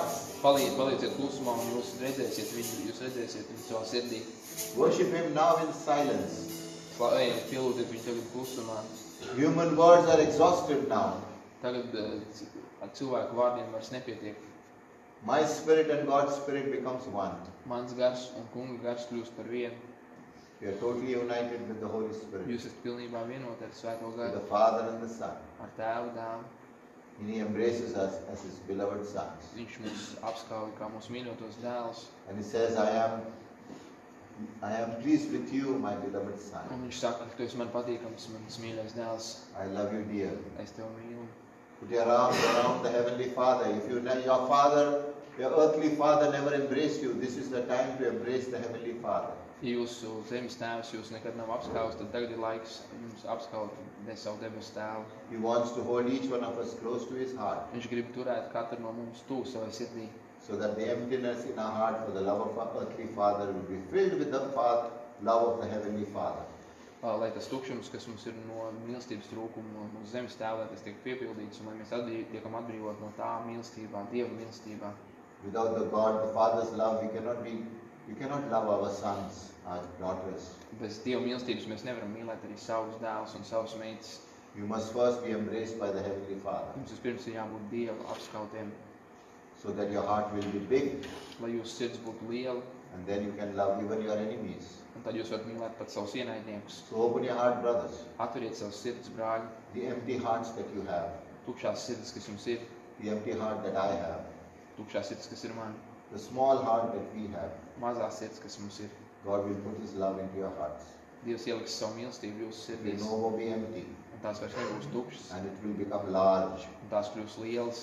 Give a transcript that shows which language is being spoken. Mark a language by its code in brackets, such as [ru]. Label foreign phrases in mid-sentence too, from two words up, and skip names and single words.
[lv] Palīdziet klusumā un jūs redzēsiet viņu savā sirdī. [en] Worship Him now in silence. [lv] Slavējiet, pielūdziet viņu tagad klusumā. [en] Human words are exhausted now. [lv] Tagad ar cilvēku vārdiem vairs nepietiek. [en] My spirit and God's spirit becomes one. [lv] Mans gars un kunga gars kļūst par vienu. [en] We are totally united with the Holy Spirit. [lv] Jūs esat pilnībā vienoti ar Svēto [en] With [lv] garu, [en] the Father and the Son. [lv] ar Tēvu dēlu. [en] And He embraces us as His beloved sons. [lv] Viņš mūs apskauj kā mūsu mīļotos dēlus. [en] And He says, I am pleased with you, my beloved son. [lv] Un viņš saka, ka tu esi man patīkams, mans mīļais dēls. [en] I love you dearly. [lv] Es tevi mīlu. [en] Put your arms around the Heavenly Father. If your earthly father never embraced you, this is the time to embrace the Heavenly Father. [lv] Ja jūsu zemes tēvs jūs nekad nav apskauts, tad tagad ir laiks jums apskaut savu debesu tēvu. [en] He wants to hold each one of us close to His heart. [lv] Viņš grib turēt katru no mums tuvu savai sirdī. [en] so that the emptiness in our heart for the love of our earthly Father will be filled with the love of the Heavenly Father. [lv] Lai tas tukšums, kas mums ir no mīlestības trūkuma no zemes tēva, lai tas tiek piepildīts, un lai mēs tiekam atbrīvot no tā mīlestībā, Dieva mīlestībā. [en] Without the God, the Father's love, we cannot love our sons, our daughters. [lv] Bez Dieva mīlestības mēs nevaram mīlēt arī savus dēlus un savus meitas. [en] You must first be embraced by the Heavenly Father, [lv] Mums vispirms ir jābūt Dieva apskautiem, [en] so that your heart will be big, [lv] lai jūsu sirds būtu liela, [en] and then you can love even your enemies. [lv] un tad jūs varat mīlēt pat savus ienaidniekus. [en] So open your heart, brothers. [lv] Atveriet savus sirds, brāļi, [en] The empty hearts that you have, [lv] tukšās sirds, kas jums ir, [en] the empty heart that I have, [lv] tukšās sirds, kas ir man, [en] the small heart that we have, [lv] mazās sirds, kas mums ir. [en] God will put His love into your hearts. [lv] Dievs ieliks savu mīlestību jūsu [en] It will [lv] sirdīs, [en] no more be empty, [lv] un tās vairs nebūs tukšas, [en] and it will become large. [lv] un tās kļūs lielas.